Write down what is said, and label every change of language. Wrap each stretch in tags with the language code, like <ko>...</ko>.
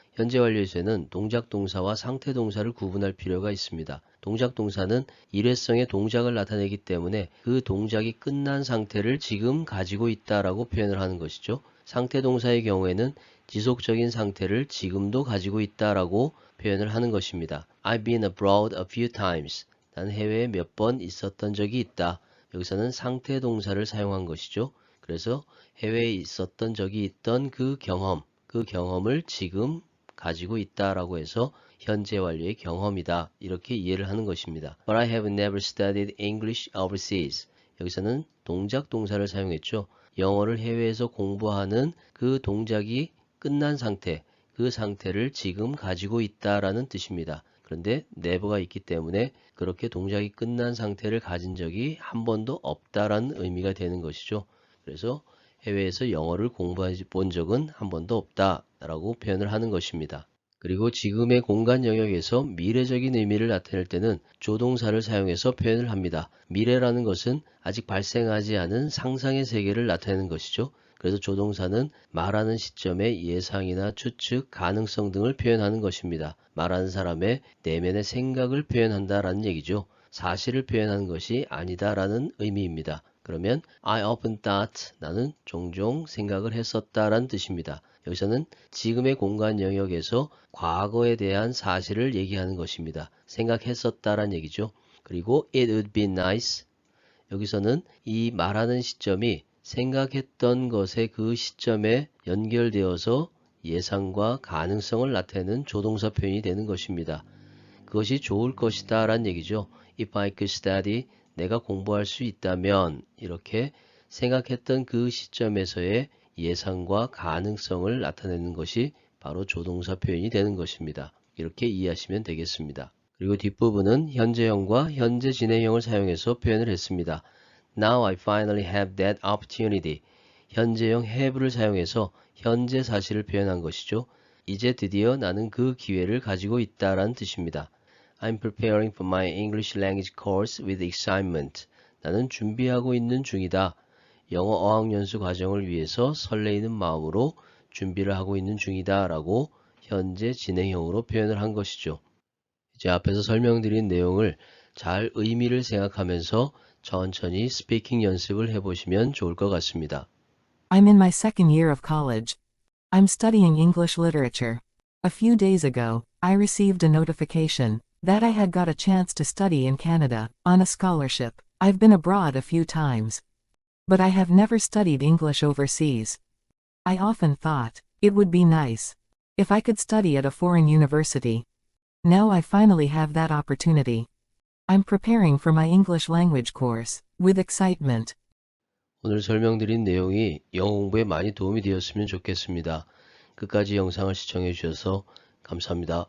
<ko>현재 완료에서는 동작 동사와 상태 동사를 구분할 필요가 있습니다. 동작 동사는 일회성의 동작을 나타내기 때문에 그 동작이 끝난 상태를 지금 가지고 있다라고 표현을 하는 것이죠. 상태 동사의 경우에는 지속적인 상태를 지금도 가지고 있다라고 표현을 하는 것입니다.</ko> <en>I've been abroad a few times.</en> <ko>난 해외에 몇 번 있었던 적이 있다. 여기서는 상태 동사를 사용한 것이죠. 그래서 해외에 있었던 적이 있던 그 경험을 지금 가지고 있다라고 해서 현재 완료의 경험이다, 이렇게 이해를 하는 것입니다.</ko> <en>But I have never studied English overseas.</en> <ko>여기서는 동작 동사를 사용했죠. 영어를 해외에서 공부하는 그 동작이 끝난 상태, 그 상태를 지금 가지고 있다라는 뜻입니다. 그런데 never가 있기 때문에 그렇게 동작이 끝난 상태를 가진 적이 한 번도 없다라는 의미가 되는 것이죠. 그래서 해외에서 영어를 공부해 본 적은 한 번도 없다라고 표현을 하는 것입니다. 그리고 지금의 공간 영역에서 미래적인 의미를 나타낼 때는 조동사를 사용해서 표현을 합니다. 미래라는 것은 아직 발생하지 않은 상상의 세계를 나타내는 것이죠. 그래서 조동사는 말하는 시점의 예상이나 추측, 가능성 등을 표현하는 것입니다. 말하는 사람의 내면의 생각을 표현한다라는 얘기죠. 사실을 표현하는 것이 아니다라는 의미입니다. 그러면</ko> <en>I often thought,</en> <ko>나는 종종 생각을 했었다라는 뜻입니다. 여기서는 지금의 공간 영역에서 과거에 대한 사실을 얘기하는 것입니다. 생각했었다란 얘기죠.</ko> <en>그리고 it would be nice.</en> <ko>여기서는 이 말하는 시점이 생각했던 것의 그 시점에 연결되어서 예상과 가능성을 나타내는 조동사 표현이 되는 것입니다. 그것이 좋을 것이다 라는 얘기죠.</ko> <en>If I could study,</en> <ko>내가 공부할 수 있다면 이렇게 생각했던 그 시점에서의 예상과 가능성을 나타내는 것이 바로 조동사 표현이 되는 것입니다. 이렇게 이해하시면 되겠습니다. 그리고 뒷부분은 현재형과 현재 진행형을 사용해서 표현을 했습니다.</ko> <en>Now I finally have that opportunity.</en> <ko>현재형 have를 사용해서 현재 사실을 표현한 것이죠. 이제 드디어 나는 그 기회를 가지고 있다라는 뜻입니다.</ko> <en>I'm preparing for my English language course with excitement.</en> <ko>나는 준비하고 있는 중이다. 영어 어학연수 과정을 위해서 설레이는 마음으로 준비를 하고 있는 중이다 라고 현재 진행형으로 표현을 한 것이죠. 이제 앞에서 설명드린 내용을 잘 의미를 생각하면서 천천히 스피킹 연습을 해보시면 좋을 것 같습니다.</ko> <en>I'm in my second year of college. I'm studying English literature. A few days ago, I received a notification that I had got a chance to study in Canada on a scholarship. I've been abroad a few times, but I have never studied English overseas. I often thought it would be nice if I could study at a foreign university. Now I finally have that opportunity. I'm preparing for my English language course with excitement.</en> <ko>오늘 설명드린 내용이 영어 공부에 많이 도움이 되었으면 좋겠습니다. 끝까지 영상을 시청해 주셔서 감사합니다.</ko>